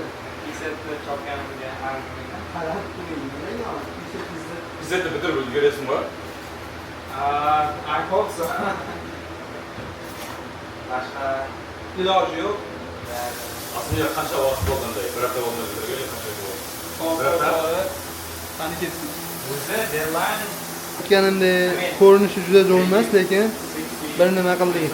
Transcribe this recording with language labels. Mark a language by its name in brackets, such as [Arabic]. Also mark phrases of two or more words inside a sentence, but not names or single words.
[Uzbek] Bizetni chopganimga qarab qo'ying. Bizetni bitirib ulgurasizmi? [English] I hope so. [Uzbek] Boshqa iloji yo'q. Aslında qancha vaqt bo'lganda, bir hafta bo'lmadi, qancha bo'ldi? Qani ketsin. O'zi deadline Aytganimda ko'rinishi juda zo'r emas, lekin bir nima qildik.